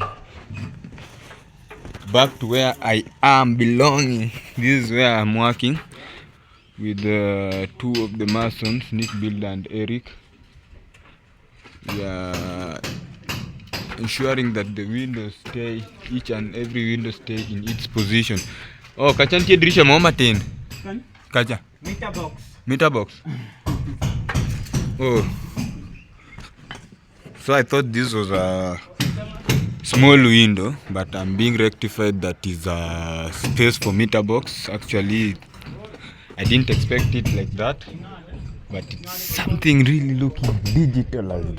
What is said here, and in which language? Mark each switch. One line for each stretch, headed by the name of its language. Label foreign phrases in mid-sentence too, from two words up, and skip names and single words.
English: Back to where I am belonging. This is where I'm working with two of the masons, Nick, Builder, and Eric. Yeah, ensuring that the windows stay, each and every window stay in its position.
Luo (Kenya and Tanzania): Oh, kachantie dirisha mama ten. Kacha.
English: Meter box. Oh. So I thought this was a small window, but I'm being rectified that is a space for meter box. Actually, I didn't expect it like that, but it's something really looking digitalized.